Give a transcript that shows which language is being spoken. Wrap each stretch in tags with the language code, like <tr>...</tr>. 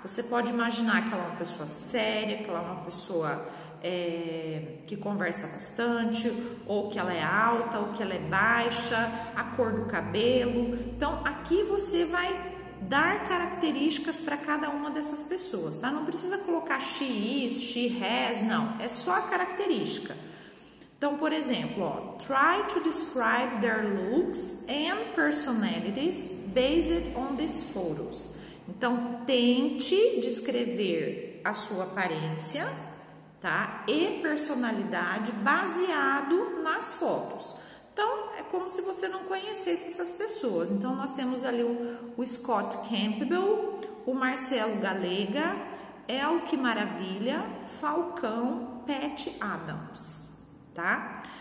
<pt>Você pode imaginar que ela é uma pessoa séria, que ela é uma pessoa que conversa bastante, ou que ela é alta, ou que ela é baixa, a cor do cabelo. Então, aqui você vai dar características para cada uma dessas pessoas, tá? Não precisa colocar</pt> <en>she is, she has,</en> <pt>não. É só a característica. Então, por exemplo, ó,</pt> <en>try to describe their looks and personalities based on these photos.</en> <pt>Então, tente descrever a sua aparência, tá? E personalidade baseado nas fotos. Então, é como se você não conhecesse essas pessoas. Então, nós temos ali o Scott Campbell, o Marcelo Galega, El Que Maravilha, Falcão, Pat Adams, tá?</pt>